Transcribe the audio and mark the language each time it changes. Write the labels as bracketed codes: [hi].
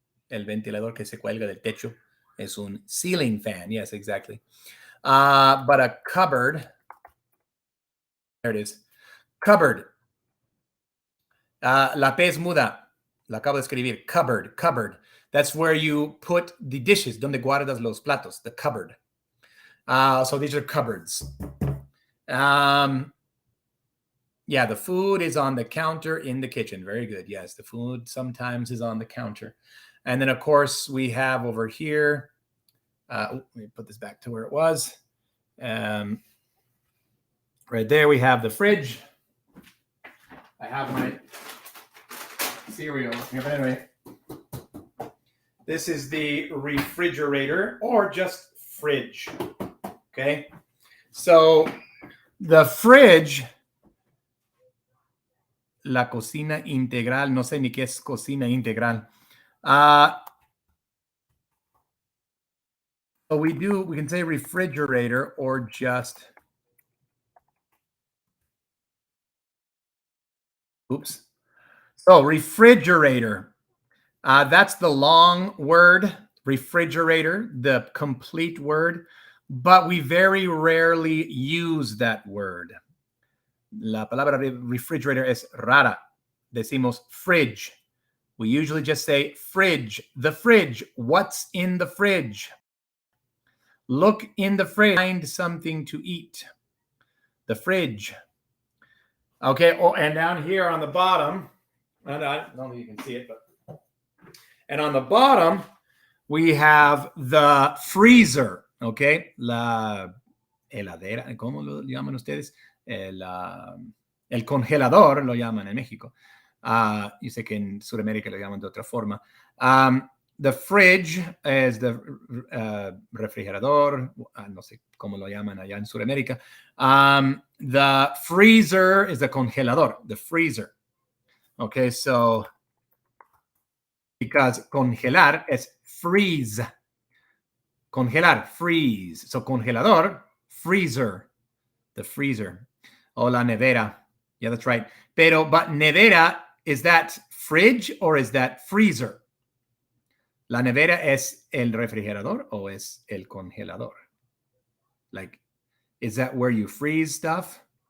[es] El ventilador que se cuelga del techo es un ceiling fan. [en] Yes, exactly. But a cupboard, there it is. [es] Cupboard. La P es muda. La acabo de escribir. Cupboard. [en] That's where you put the dishes, [es] donde guardas los platos, [en] the cupboard. So these are cupboards. Yeah, the food is on the counter in the kitchen. Very good. Yes, the food sometimes is on the counter. And then, of course, we have over here, let me put this back to where it was. Right there, we have the fridge. I have my cereal here, but anyway. This is the refrigerator, or just fridge, okay? So the fridge, [es] la cocina integral, no sé ni qué es cocina integral. [en] So we can say refrigerator or just, oops. So refrigerator, that's the long word, refrigerator, the complete word, but we very rarely use that word. [es] La palabra refrigerator es rara. Decimos fridge. [en] We usually just say fridge, the fridge. What's in the fridge? Look in the fridge, find something to eat. The fridge. Okay, oh, and down here on the bottom, I don't know if you can see it, but and on the bottom, we have the freezer, okay? [es] La heladera, ¿cómo lo llaman ustedes? El congelador lo llaman en México. Yo sé que en Sudamérica lo llaman de otra forma. [en] The fridge is the refrigerador. [es] No sé cómo lo llaman allá en Sudamérica. [en] The freezer is the congelador, the freezer. Okay, so because congelar is freeze. Congelar, freeze. So congelador, freezer, the freezer. [es] O la nevera. [en] Yeah, that's right. But nevera, is that fridge or is that freezer? [es] ¿La nevera es el refrigerador o es el congelador? [en] Like, is that where you freeze stuff?